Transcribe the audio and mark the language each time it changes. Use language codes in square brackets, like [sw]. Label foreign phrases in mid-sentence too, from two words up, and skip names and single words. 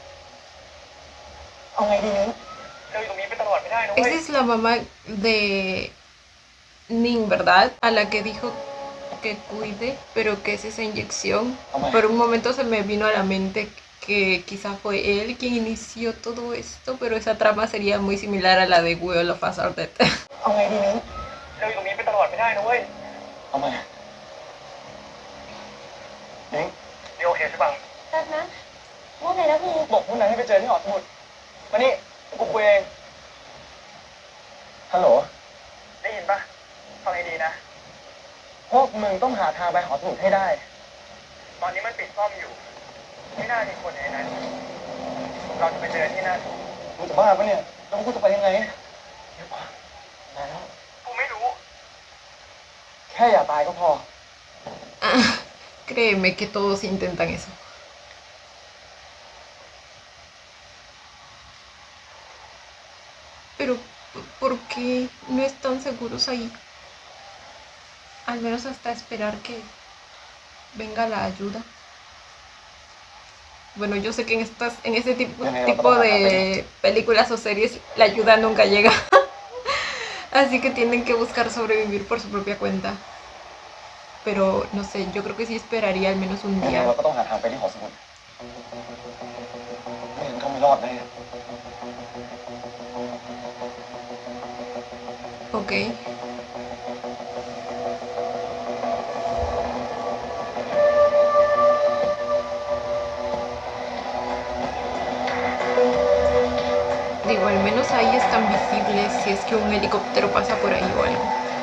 [th] เอาไงดีนิ้ง เราอยู่ตรงนี้ไปตลอดไม่ได้นะเว้ย [es] esa es la mamá de Ning, ¿verdad? A la que dijo que cuide, pero que es esa inyección. Por un momento se me vino a la mente que quizá fue él quien inició todo esto, pero esa trama sería muy similar a la de Will of Us Are Dead. [th] เอาไงดีนิ้ง เราอยู่ตรงนี้ไปตลอดไม่ได้นะเว้ย เอาไง นิ้งนี่โอเคใช่ปะ แป๊บนะว่าไงนะพี่ บอกพวกนั้นให้ไปเจอที่หอสมุดมานี่กูคุยเองฮัลโหลได้ยินปะฟังให้ดีนะพวกมึงต้องหาทางไปหอสมุดให้ได้ ตอนนี้มันปิดซ่อมอยู่ ไม่น่ามีคนในนั้นเราจะไปเจอที่นั่นมึงจะบ้าปะเนี่ยแล้วกูจะไปยังไงเดี๋ยวก่อนแล้วกูไม่รู้ แค่อย่าตายก็พอ [es] Ah, créeme que todos intentan eso. Pero, ¿por qué no están seguros ahí? Al menos hasta esperar que venga la ayuda. Bueno, yo sé que en este tipo de películas o series la ayuda nunca llega. Así que tienen que buscar sobrevivir por su propia cuenta. Pero no sé, yo creo que sí esperaría al menos un [th] ยังไง [es] día. [th] เราก็ต้องหาทางไปที่หอสมุดไม่งั้นก็ไม่รอดแน่ [es] Ok. Digo, al menos ahí están visibles si es que un helicóptero pasa por ahí o algo.